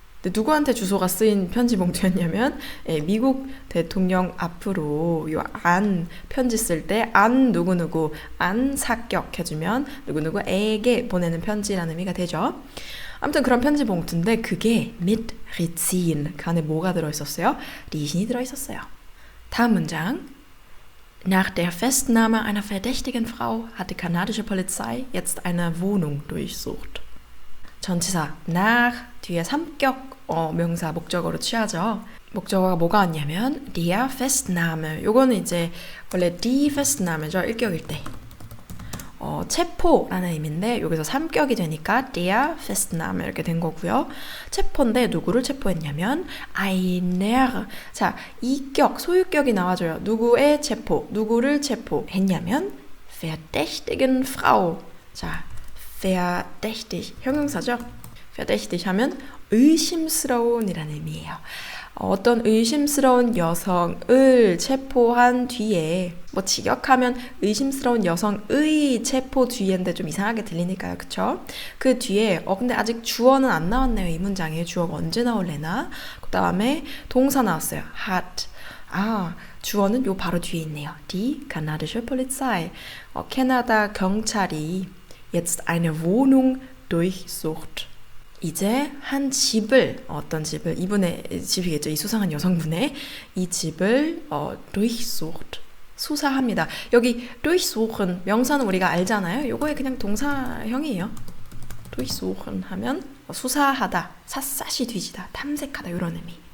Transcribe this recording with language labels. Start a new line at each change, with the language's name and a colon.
Korean: 근데 누구한테 주소가 쓰인 편지 봉투였냐면 미국 대통령 앞으로 요 안 편지 쓸 때 안 누구누구 안 삭격해주면 누구누구에게 보내는 편지라는 의미가 되죠. 아무튼 그런 편지 봉투인데 그게
German: mit Rizin
Korean: 그 안에 뭐가 들어있었어요? 리신이 들어있었어요. 다음 문장
German: Nach der Festnahme einer verdächtigen Frau hat die kanadische Polizei jetzt eine Wohnung durchsucht.
Korean: 전치사 nach 뒤에 삼격 명사 목적어로 취하죠. 목적어가 뭐가 왔냐면
German: der Festnahme.
Korean: 요거는 이제 원래
German: die Festnahme
Korean: 죠. 1격일 때. 체포라는 의미인데 여기서 3격이 되니까
German: der Festnahme
Korean: 이렇게 된 거고요. 체포인데 누구를 체포했냐면 einer. 자, 2격 소유격이 나와줘요. 누구의 체포, 누구를 체포했냐면
German: verdächtigen Frau.
Korean: 자, verdächtig 형용사죠. verdächtig 하면 의심스러운 이라는 의미예요. 어떤 의심스러운 여성을 체포한 뒤에 뭐 직역하면 의심스러운 여성의 체포 뒤인데 좀 이상하게 들리니까요. 그쵸? 그 뒤에 근데 아직 주어는 안 나왔네요. 이 문장에 주어가 언제 나올래나? 그 다음에 동사 나왔어요.
German: hat.
Korean: 주어는 요 바로 뒤에 있네요.
German: Die kanadische Polizei.
Korean: 캐나다 경찰이
German: jetzt eine Wohnung durchsucht.
Korean: 이제 한 집을 어떤 집을 이분의 집이겠죠. 이 수상한 여성분의 이 집을 durchsucht 수사합니다. 여기 durchsuchen 명사는 우리가 알잖아요. 요거에 그냥 동사형이에요. durchsuchen 하면 수사하다, 샅샅이 뒤지다, 탐색하다 이런 의미.